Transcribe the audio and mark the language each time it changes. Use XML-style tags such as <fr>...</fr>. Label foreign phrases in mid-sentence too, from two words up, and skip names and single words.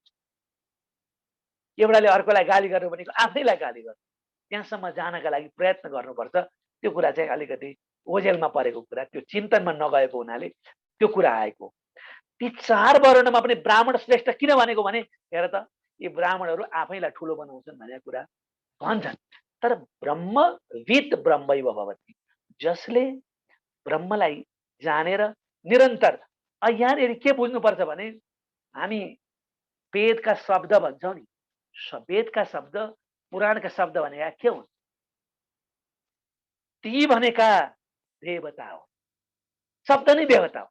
<ne>एउटाले अर्कोलाई गाली गर्नु भनेको आफैलाई गाली गर्नु, त्यहाँसम्म जानका लागि प्रयत्न गर्नुपर्छ। त्यो कुरा चाहिँ अलिकति ओझेलमा परेको कुरा, त्यो चिन्तनमा नगएको हुनाले त्यो कुरा आएको। ती चार वर्णमा पनि ब्राह्मण श्रेष्ठ किन भनेको भने हेर त, यी ब्राह्मणहरू आफैलाई ठुलो बनाउँछन् भन्ने कुरा भन्छन्।</ne> <sa>तर ब्रह्मविद ब्रह्मैव भवति,</sa> <ne>जसले ब्रह्मलाई जानेर निरन्तर, यहाँनिर के बुझ्नुपर्छ भने हामी वेदका शब्द भन्छौँ नि, वेदका शब्द पुराणका शब्द भनेका के हुन्? ती भनेका देवता हो, शब्द नै देवता हो।</ne>